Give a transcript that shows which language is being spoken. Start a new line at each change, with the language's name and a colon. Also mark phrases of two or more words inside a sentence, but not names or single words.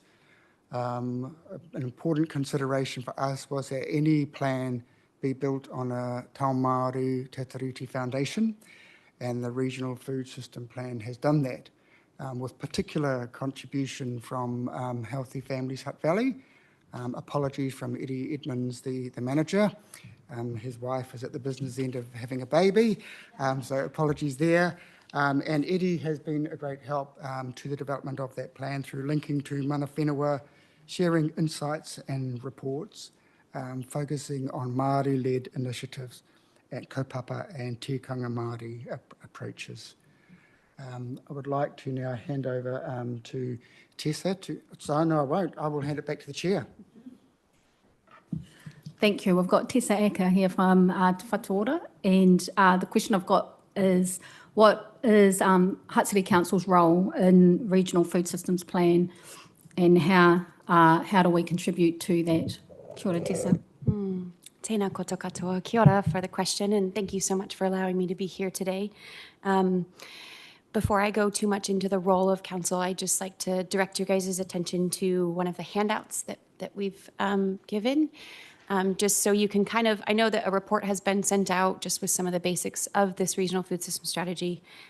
English: An important consideration for us was that any plan be built on a Taumāori Te Tiriti foundation, and the regional food system plan has done that, with particular contribution from Healthy Families Hutt Valley. Apologies from Eddie Edmonds, the manager. His wife is at the business end of having a baby, so apologies there. And Eddie has been a great help to the development of that plan through linking to
Māori: mana whenua,
English: sharing insights and reports, focusing on Māori-led initiatives at kaupapa and
Māori: tikanga Māori
English: approaches. I would like to now hand over to Tessa. So no, I won't. I will hand it back to the chair. Thank you. We've got Tessa Eka here from Te Whatuora, and the question I've got is, what is Hutt City Council's role in Regional Food Systems Plan, and how do we contribute to that?
Māori: Kia ora, Tessa. Tēnā koutou katoa. Kia ora
English: for the question, and thank you so much for allowing me to be here today. Before I go too much into the role of council, I'd just like to direct your guys' attention to one of the handouts that we've given. Just so you can kind of, I know that a report has been sent out just with some of the basics of this regional food system strategy,